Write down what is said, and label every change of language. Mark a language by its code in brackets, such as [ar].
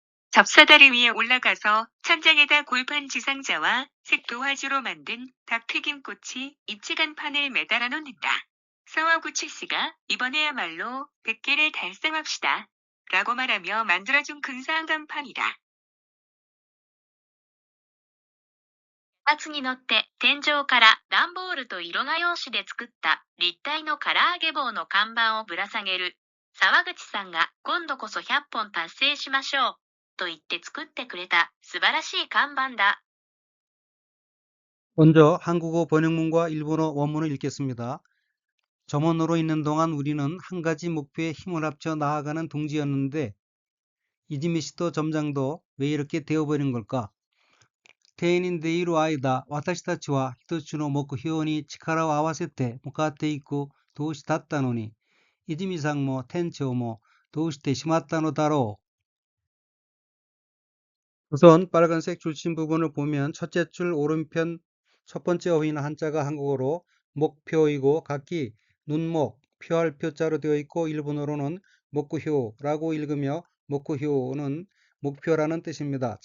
[ko] 접사다리 위에 올라가서 천장에다 골판 지상자와 색도화지로 만든 닭튀김꼬치 입체간판을 매달아 놓는다. 사와구치 씨가 이번에야말로 100개를 달성합시다. 라고 말하며 만들어준 근사한 간판이다. [ja] 2つに乗って天井から段ボールと色画用紙で作った立体の唐揚げ棒の看板をぶら下げる。沢口さんが今度こそ100本達成しましょう。と言って作ってくれた素晴らしい看板だ。 [ko] 먼저 한국어 번역문과 일본어 원문을 읽겠습니다. 점원으로 있는 동안 우리는 한 가지 목표에 힘을 합쳐 나아가는 동지였는데 이지미 씨도 점장도 왜 이렇게 되어버린 걸까? [ja] 定年でいる間、私たちは一つの目標に力を合わせて向かっていく同志だったのに、泉さんも店長もどうしてしまったのだろう。 [ko] 우선 빨간색 줄침 부분을 보면 첫째 줄 오른편 첫 번째 어휘는 한자가 한국어로 목표이고 각기 눈목, 표할 표자로 되어 있고 일본어로는 목표라고 읽으며 목표는 목표라는 뜻입니다.